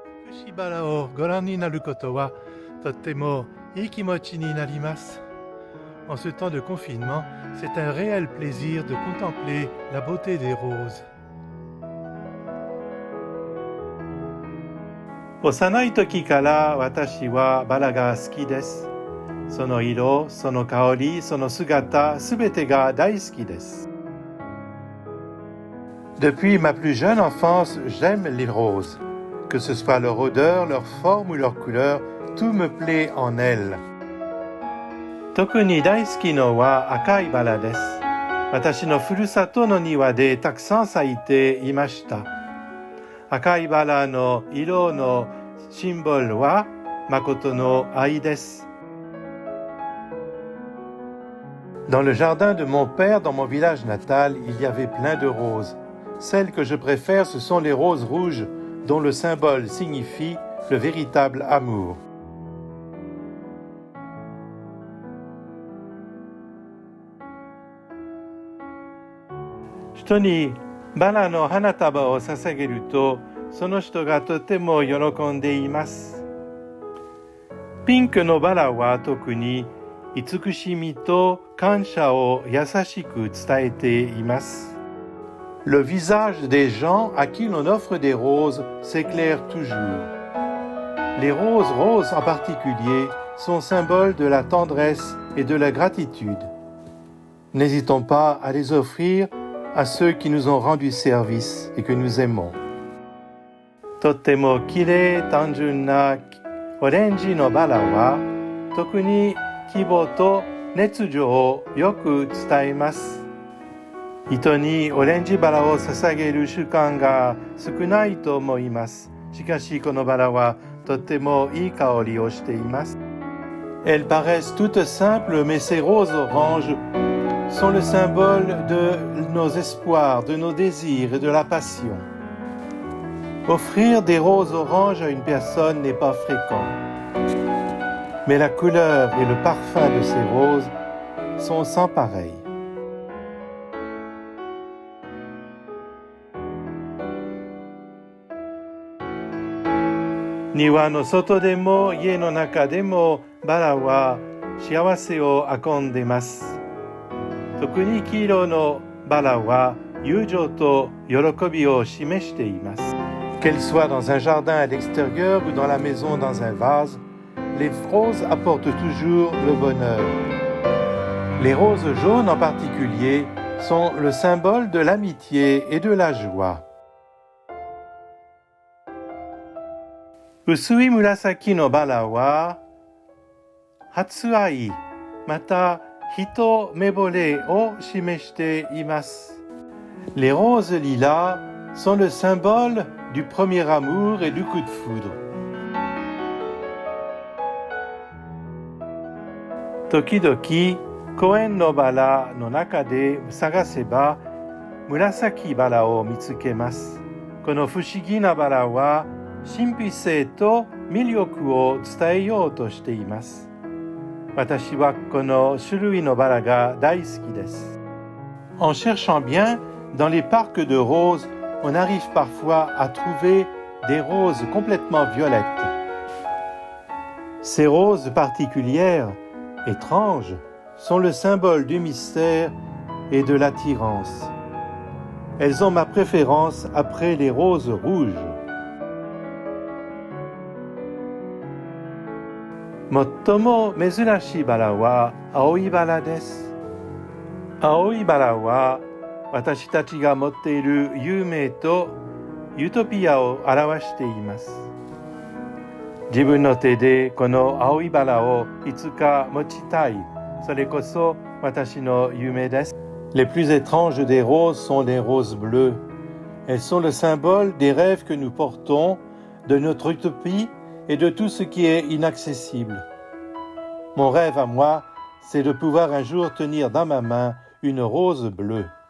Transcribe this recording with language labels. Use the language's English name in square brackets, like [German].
[Japanese] しばらをご覧になることはとってもいい気持ちになります。 [French] En ce temps de confinement, c'est un réel plaisir de contempler la beauté des roses. [Japanese] 幼い時から私はバラが好きです。その色、その香り、その姿、すべてが大好きです。 [French] Depuis ma plus jeune enfance, j'aime les roses. Que ce soit leur odeur, leur forme ou leur couleur, tout me plaît en elles. [Japanese] 特に大好きのは赤いバラです。私のふるさとの庭でたくさん咲いていました。赤いバラの色のシンボルは誠の愛です。 [French] Dans le jardin de mon père, dans mon village natal, il y avait plein de roses. Celles que je préfère, ce sont les roses rouges, dont le symbole signifie le véritable amour. [Japanese] 人にバラの花束を捧げると、その人がとても喜んでいます。ピンクのバラは特に慈しみと感謝を優しく伝えています。 [French] Le visage des gens à qui l'on offre des roses s'éclaire toujours. Les roses roses en particulier sont symboles de la tendresse et de la gratitude. N'hésitons pas à les offrir à ceux qui nous ont rendu service et que nous aimons. [Japanese] とってもきれい単純なオレンジのバラは特に希望と熱情をよく伝えます。人にオレンジバラを捧げる習慣が少ないと思います。しかしこのバラはとてもいい香りをしています。 [French] Elles paraissent toutes simples, mais ces roses oranges sont le symbole de nos espoirs, de nos désirs et de la passion. Offrir des roses oranges à une personne n'est pas fréquent. Mais la couleur et le parfum de ces roses sont sans pareil. [Japanese] 庭の外でも家の中でもバラは幸せを運んでいます。特に黄色のバラは友情と喜びを示しています。 [French] Qu'elle soit dans un jardin à l'extérieur ou dans la maison dans un vase, les roses apportent toujours le bonheur. Les roses jaunes en particulier sont le symbole de l'amitié et de la joie. [Japanese] 薄い紫のバラは初愛、また一目惚れを示しています。 [French] Les roses lilas sont le symbole du premier amour et du coup de foudre. [Japanese] 時々公園のバラの中で探せば紫バラを見つけます。この不思議なバラは神秘性と魅力を伝えようとしています。私はこの種類のバラが大好きです。 [French] En cherchant bien, dans les parcs de roses, on arrive parfois à trouver des roses complètement violettes. Ces roses particulières, étranges, sont le symbole du mystère et de l'attirance. Elles ont ma préférence après les roses rouges. [Japanese] 最も珍しいバラは青いバラです。青いバラは私たちが持っている夢とユートピアを表しています。自分の手でこの青いバラをいつか持ちたい。それこそ私の夢です。 [French] Les plus étranges des roses sont les roses bleues. Elles sont le symbole des rêves que nous portons, de notre utopie et de tout ce qui est inaccessible. Mon rêve à moi, c'est de pouvoir un jour tenir dans ma main une rose bleue.